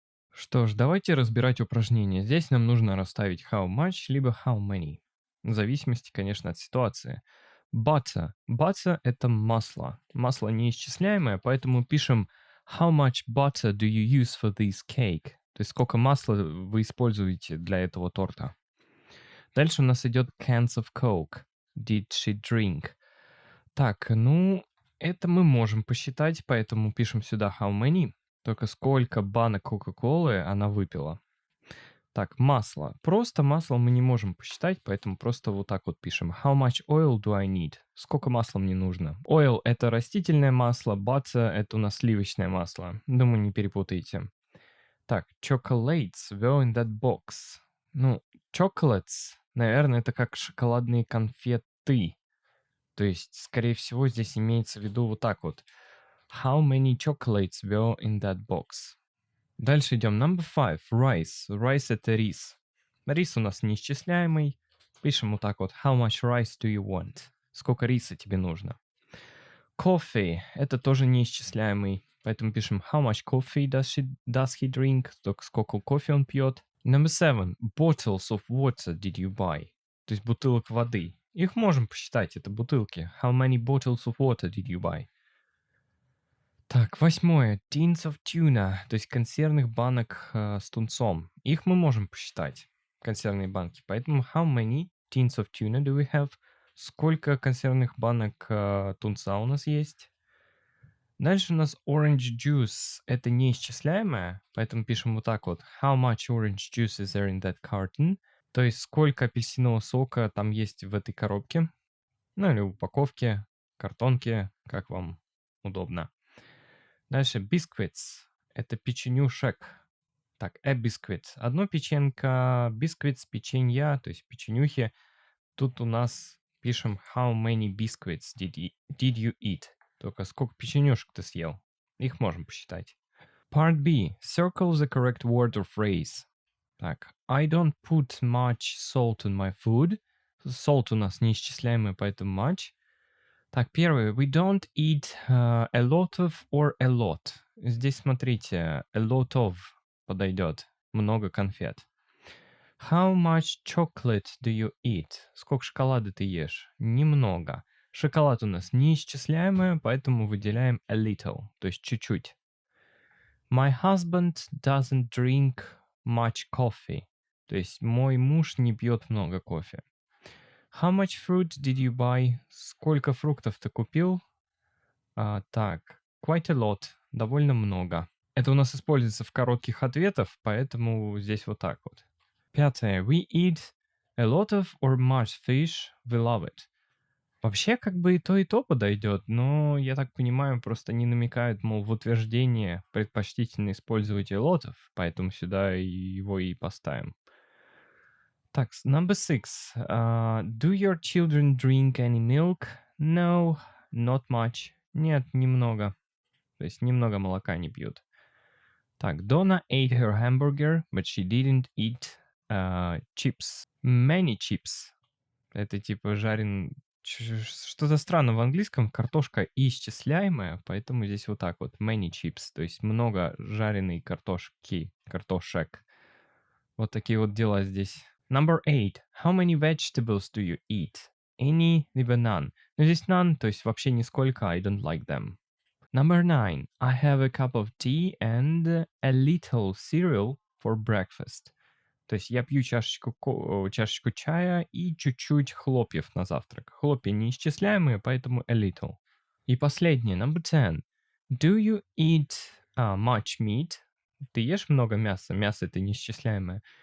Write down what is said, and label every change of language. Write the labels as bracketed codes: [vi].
[ru] Что ж, давайте разбирать упражнения. Здесь нам нужно расставить how much, либо how many. В зависимости, конечно, от ситуации. [en] Butter. [ru] Butter – это масло. Масло неисчисляемое, поэтому пишем [en] how much butter do you use for this cake? [ru] То есть сколько масла вы используете для этого торта. Дальше у нас идет [en] cans of Coke. Did she drink? [ru] Так, это мы можем посчитать, поэтому пишем сюда how many. Только сколько банок Кока-Колы она выпила. Так, масло. Просто масло мы не можем посчитать, поэтому просто вот так вот пишем. [en] How much oil do I need? [ru] Сколько масла мне нужно? Oil – это растительное масло, butter – это у нас сливочное масло. Думаю, не перепутайте. [en] Так, chocolates were in that box. [ru] Chocolates, наверное, это как шоколадные конфеты. То есть, скорее всего, здесь имеется в виду вот так вот. [en] How many chocolates were in that box? [ru] Дальше идем. [en] Number 5. Rice. [ru] Rice – это рис. Рис у нас неисчисляемый. Пишем вот так вот. [en] How much rice do you want? [ru] Сколько риса тебе нужно? Coffee – это тоже неисчисляемый. Поэтому пишем [en] how much coffee does he drink? [ru] Сколько кофе он пьет? [en] Number 7. Bottles of water did you buy? [ru] То есть бутылок воды. Их можем посчитать, это бутылки. [en] How many bottles of water did you buy? [ru] Так, 8. [en] Tins of tuna, [ru] то есть консервных банок с тунцом. Их мы можем посчитать. консервные банки. [en] Поэтому how many tins of tuna do we have? [ru] Сколько консервных банок тунца у нас есть? Дальше у нас orange juice. Это неисчисляемое, поэтому пишем вот так вот. [en] How much orange juice is there in that carton? [ru] То есть сколько апельсинового сока там есть в этой коробке. Ну или упаковке, картонке, как вам удобно. Дальше biscuits. Это печенюшек. [en] Так, a biscuit. [ru] Одно печенька, biscuits, печенья, то есть печенюхи. Тут у нас пишем [en] how many biscuits did you eat? [ru] Только сколько печенюшек ты съел? Их можем посчитать. [en] Part B. Circle the correct word or phrase. Так, I don't put much salt in my food. [ru] Salt у нас неисчисляемый, поэтому much. Так, первый. [en] We don't eat a lot of or a lot. [ru] Здесь смотрите, a lot of подойдет. Много конфет. [en] How much chocolate do you eat? [ru] Сколько шоколада ты ешь? Немного. Шоколад у нас неисчисляемый, поэтому выделяем a little, то есть чуть-чуть. [en] My husband doesn't drink much coffee. [ru] То есть мой муж не пьет много кофе. [en] How much fruit did you buy? [ru] Сколько фруктов ты купил? [en] Так, quite a lot. [ru] Довольно много. Это у нас используется в коротких ответах, поэтому здесь вот так вот. Пятое. [en] We eat a lot of or much fish. We love it. [ru] Вообще, как бы и то подойдет, но, я так понимаю, просто они намекают, мол, в утверждении предпочтительно использовать a lot of, поэтому сюда его и поставим. [en] Так, number 6. Do your children drink any milk? No, not much. [ru] Нет, немного. То есть немного молока не пьют. [en] Так, Donna ate her hamburger, but she didn't eat chips. Many chips. [ru] Это типа что-то странно в английском. Картошка исчисляемая, поэтому здесь вот так вот. [en] Many chips. [ru] То есть много жареной картошек. Вот такие вот дела здесь. [en] Number 8. How many vegetables do you eat? Any, либо none. [ru] Но здесь none, то есть вообще нисколько. [en] I don't like them. Number 9. I have a cup of tea and a little cereal for breakfast. [ru] То есть я пью чашечку чая и чуть-чуть хлопьев на завтрак. Хлопья неисчисляемые, поэтому a little. И последнее, [en] number 10. Do you eat much meat? [ru] Ты ешь много мяса? Мясо это неисчисляемое.